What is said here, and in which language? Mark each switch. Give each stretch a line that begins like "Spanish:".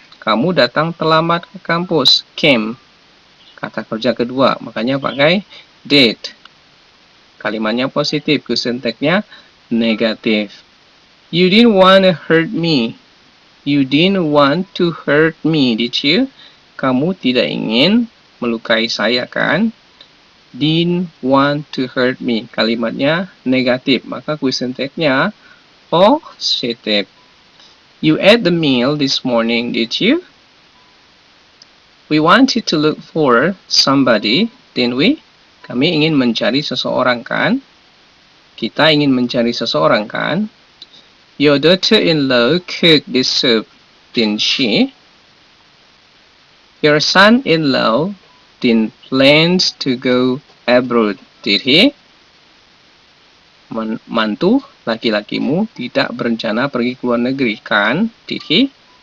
Indonesian: Kamu datang terlambat ke kampus, came. Kata kerja kedua, makanya pakai did. Kalimatnya positif, question tag-nya negatif.
English: You didn't want to hurt me. You didn't want to hurt me, did you?
Indonesian: Kamu tidak ingin melukai saya, kan?
English: Didn't want to hurt me.
Indonesian: Kalimatnya negatif, maka question tag-nya positif.
English: You ate the meal this morning, did you? We wanted to look for somebody, didn't we?
Indonesian: Kami ingin mencari seseorang, kan? Kita ingin mencari seseorang, kan?
English: Your daughter-in-law cooked this soup, didn't she? Your son-in-law didn't plan to go abroad, did he?
Indonesian: Mantu laki-lakimu tidak berencana pergi ke luar negeri, kan?
English: Did he?